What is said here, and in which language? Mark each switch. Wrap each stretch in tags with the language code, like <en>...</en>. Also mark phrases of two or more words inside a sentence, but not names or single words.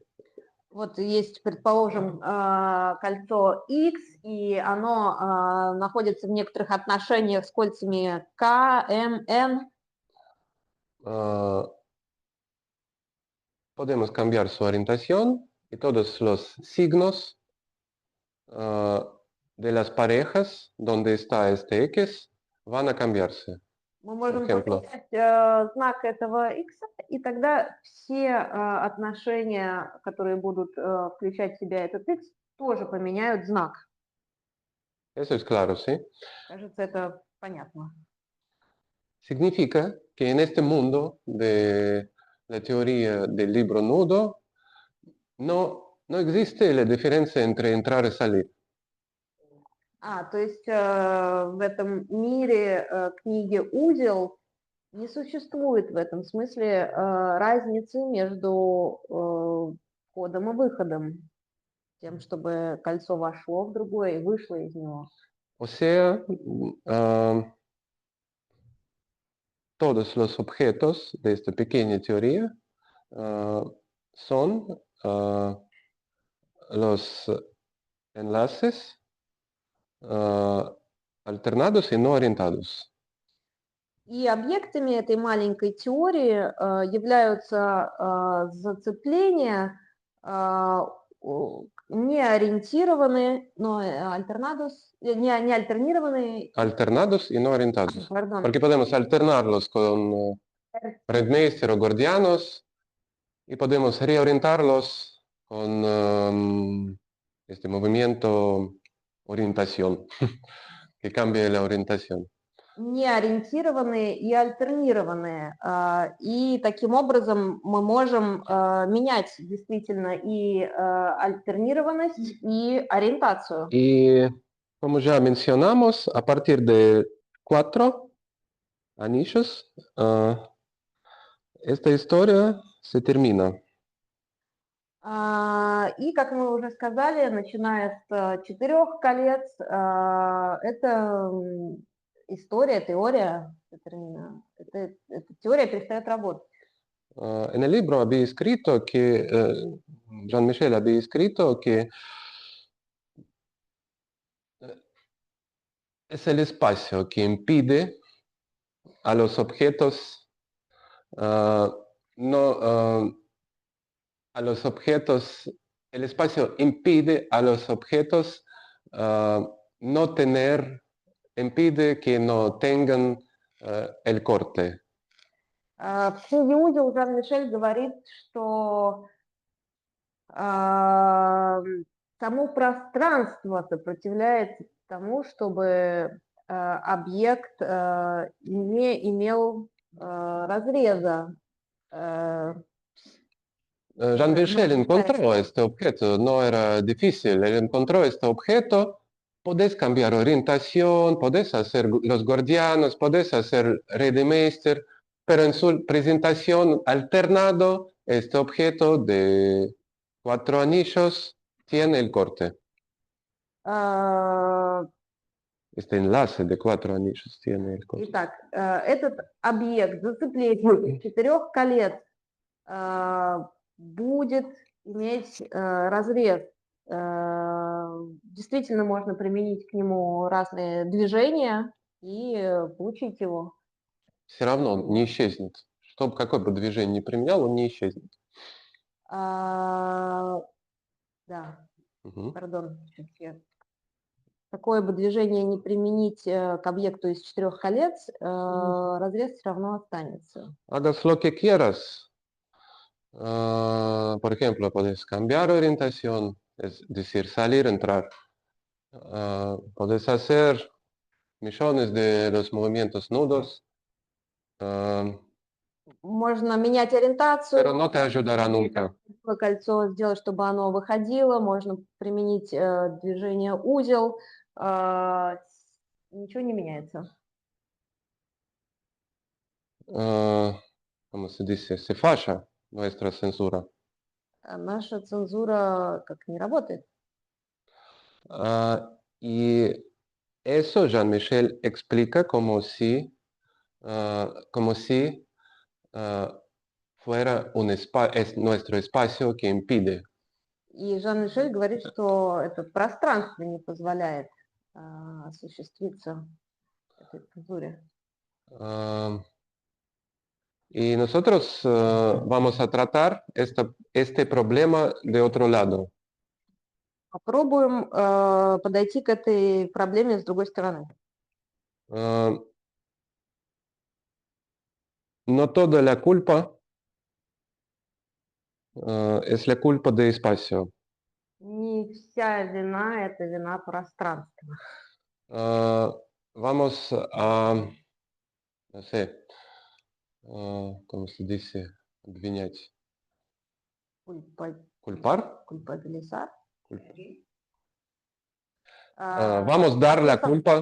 <ru>Вот есть, предположим, кольцо X, и оно находится в некоторых отношениях с кольцами K, M, N.</ru> <es>Podemos cambiar su orientación y todos los signos de las parejas donde está este X van a cambiarse.</es> <ru>Мы можем</ru> <es>ejemplo.</es> <ru>поменять знак этого X, и тогда все отношения, которые будут включать в себя этот X, тоже поменяют знак.</ru> <es>Eso es claro, ¿sí?</es> <ru>Кажется, это понятно.</ru> <es>Significa que en este mundo de la teoría del libro nudo no existe la diferencia entre entrar y salir.</es> <ru>То есть в этом мире книги «Узел» не существует в этом смысле разницы между входом и выходом, тем, чтобы кольцо вошло в другое и вышло из него.</ru> <es>O sea, todos los objetos de esta pequeña teoría son los enlaces alternados y no orientados.</es> <ru>И объектами этой маленькой теории являются зацепления, не ориентированные, но не альтернированные.</ru> <es>Alternados y no orientados. Perdón. Porque podemos alternarlos con Redmeister o Gordianos y podemos reorientarlos con este movimiento orientación, que cambie la orientación.</es> <ru>Не ориентированные и альтернированные. И таким образом мы можем менять действительно и альтернированность, и ориентацию.</ru> <es>Y como ya mencionamos, a partir de 4 anillos, esta historia se termina.</es> <ru>И, как мы уже сказали, начиная с 4 колец, это история, теория, эта теория перестает работать.</ru> <es>En el libro había escrito que, Jean-Michel había escrito que es el espacio que impide a los objetos, el espacio impide a los objetos impide que no tengan el corte. В книге «Узел» Жан-Мишель говорит, что само пространство сопротивляется тому, чтобы объект не имел разреза. Jean-Michel encontró este objeto, no era difícil, él encontró este objeto, podés cambiar orientación, podés hacer los gordianos, podés hacer Redemeister, pero en su presentación alternado, este objeto de 4 anillos tiene el corte. Este enlace de 4 anillos tiene el coso.</es> <ru>Итак, этот объект зацепления 4 колец будет иметь разрез. Действительно можно применить к нему разные движения и получить его. Все равно он не исчезнет. Какое бы движение ни применял, он не исчезнет. Да, Мгм. пардон, какое бы движение не применить к объекту из 4 колец, разрез все равно останется.</ru> <es>Hagas lo que quieras. Por ejemplo, puedes cambiar orientación, es decir, salir, entrar. Puedes hacer millones de los movimientos nudos,</es> <ru>Можно менять ориентацию,</ru> <es>pero no te ayudará nunca.</es> <ru>кольцо сделать, чтобы оно выходило, можно применить движение узел, ничего не меняется.</ru> <es>¿Cómo se dice? Se falla nuestra censura.</es> <ru>Наша цензура как не работает.</ru> <es>Y eso Jean-Michel explica como si fuera nuestro espacio que impide.</es> <ru>И Жан-Мишель говорит, что это пространство не позволяет осуществиться этой цензуре.</ru> <es>Y nosotros vamos a tratar este problema de otro lado.</es> <ru>Попробуем подойти к этой проблеме с другой стороны.</ru> <es>No toda la culpa es la culpa de espacio.</es> <ru>Не вся вина – это вина пространства.</ru> <es>Vamos a, no sé, ¿cómo se dice?</es> <ru>Обвинять. ¿Culpar?</ru> <es>Culpabilizar. Vamos a dar la culpa.</es>